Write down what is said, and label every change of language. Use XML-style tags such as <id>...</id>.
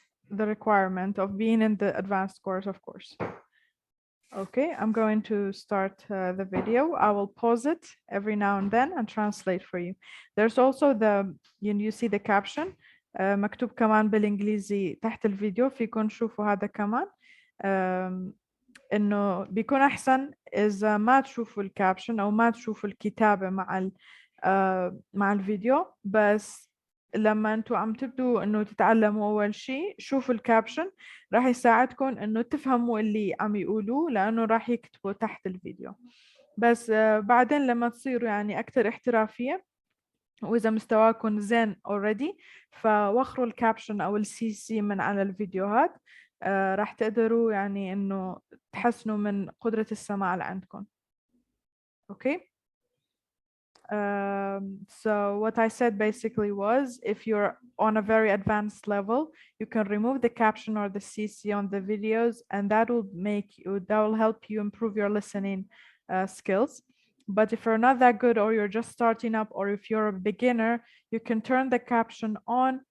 <en>the requirement of being in the advanced course, of course. Okay, I'm going to start the video. I will pause it every now and then and translate for you. There's also you see the caption</en> <ar>مكتوب كمان بالإنجليزي تحت الفيديو، فيكم تشوفوا هذا كمان. إنه بيكون أحسن إذا ما تشوفوا الكابشن أو ما تشوفوا الكتابة مع الفيديو، بس لما انتوا عم تبدوا انه تتعلموا اول شيء شوفوا الكابشن، راح يساعدكم انه تفهموا اللي عم يقولوه لانه راح يكتبوا تحت الفيديو. بس بعدين لما تصيروا يعني اكثر احترافية واذا مستواكم زين already، فوخروا الكابشن او السي سي من على الفيديوهات، راح تقدروا يعني انه تحسنوا من قدرة السماع اللي عندكم.</ar> <en>Okay. So what I said basically was, if you're on a very advanced level, you can remove the caption or the CC on the videos, and that will help you improve your listening skills. But if you're not that good, or you're just starting up, or if you're a beginner, you can turn the caption on.</en>